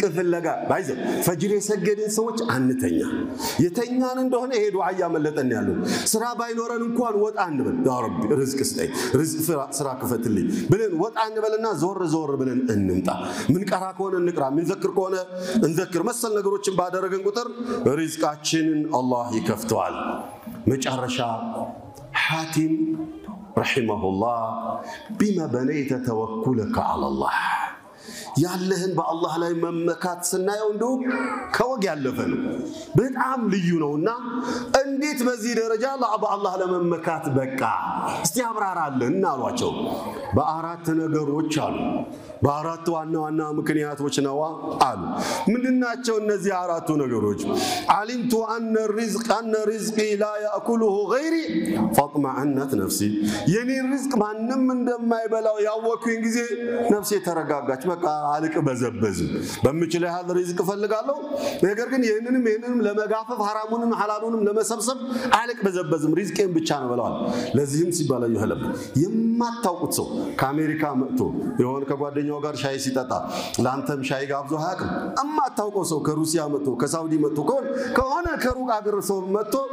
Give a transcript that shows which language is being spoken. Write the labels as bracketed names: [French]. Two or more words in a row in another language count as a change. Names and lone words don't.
[Amharic] ፍለጋ ባይዘ ፈጅር የሰገድን ሰዎች አንተኛ የተኛን እንደሆነ ይሄ ዱዓ ያመለጠን ያለው ስራ ባይኖረን እንኳን ወጣ አንበል [Arabic] يا ربي [Amharic] ሪዝቅ ስጠይ ሪዝቅ ስራ ክፈትልኝ ብለን ወጣ አንበልና ዞር ብለን እንምጣ ምን ቀራ ከሆነ እንቅራ ምን ዘክር ከሆነ እንዘክር መሰል ነገሮችን ባደረገን ቁጥር ሪዝቃችንን አላህ ይከፍተዋል መጨረሻ [Arabic] حاتم رحمه الله بما بنيت توكلك على الله [Amharic] ያለህን በአላህ ላይ መመካት ስናየው እንደው ከወግ ያለፈ ነው በጣም ልዩ ነውና እንዴት በዚህ ደረጃ በአላህ ለመመካት በቃ እስቲ አብራራለን አሏቸው በአራት ነገሮች አሉ በአራት ዋና ምክንያቶች ነው አሉ ምንድናቸው እነዚህ አራቱ ነገሮች [Arabic] علمت ان رزقي لا ياكله غيري فاطمأنت نفسي [Amharic] የኔ ሪዝቅ ማንንም እንደማይበላው ያወኩኝ ጊዜ ነፍሴ ተረጋጋች በቃ አልቅ በዘበዝ በመችለ ያህል ሪዝቅ ፈልጋለሁ ነገር ግን ይሄንንም ለመጋፈፍ ሐራሙንም ሐላሉንም ለመሰብሰብ አልቅ በዘበዝም ሪዝቄን ብቻ ነው በላው ለዚህም ሲባል ይሁለም የማታውቁት ሰው ከአሜሪካ መጥቶ የሆነ ከጓደኛው ጋር ሻይ ሲጠጣ ላንተም ሻይ ጋብዞ አያውቅም እማታውቀው ሰው ከሩሲያ መጥቶ ከሳውዲ መጥቶ ከሆነ ከሩቅ አገር ሰው መጥቶ